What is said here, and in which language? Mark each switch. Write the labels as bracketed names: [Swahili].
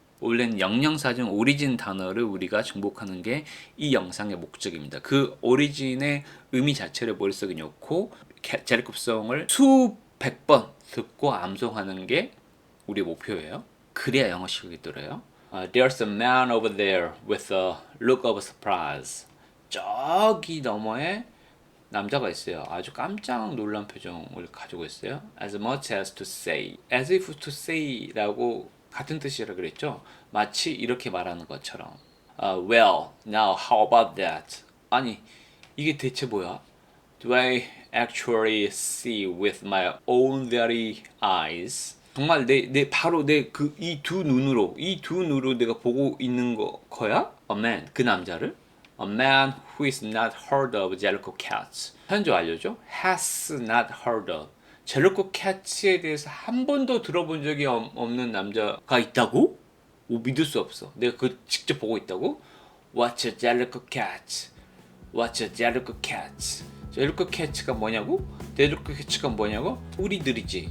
[Korean] 원래는 영영사전 오리진 단어를 우리가 정복하는 게 이 영상의 목적입니다. 그 오리진의 의미 자체를 머릿속에 넣고 제르급성을 수백 번 듣고 암송하는 게 우리 목표예요. 그래야 영어 실력이 들어요. [English] There's a man over there with a look of surprise. [Korean] 저기 너머에 남자가 있어요. 아주 깜짝 놀란 표정을 가지고 있어요. [English] As much as to say, as if to say [Korean] 라고 같은 뜻이라 그랬죠. 마치 이렇게 말하는 것처럼. [English] Well, now how about that? [Korean] 아니 이게 대체 뭐야? [English] Do I actually see with my own very eyes? [Korean] 정말 바로 이 두 눈으로 내가 보고 있는 거야? [English] A man, [Korean] 그 남자를? [English] A man who is not heard of Jellicoe cats. [Korean] 현재 완료죠? [English] Has not heard of. [Korean] 젤리코 캣츠에 대해서 한 번도 들어본 적이 없는 남자가 있다고? 믿을 수 없어. 내가 그걸 직접 보고 있다고? [English] What's a Jellicoe cat? What's a Jellicoe cat? [Korean] 젤리코 캣츠가 뭐냐고? 젤리코 캣츠가 뭐냐고? 우리들이지.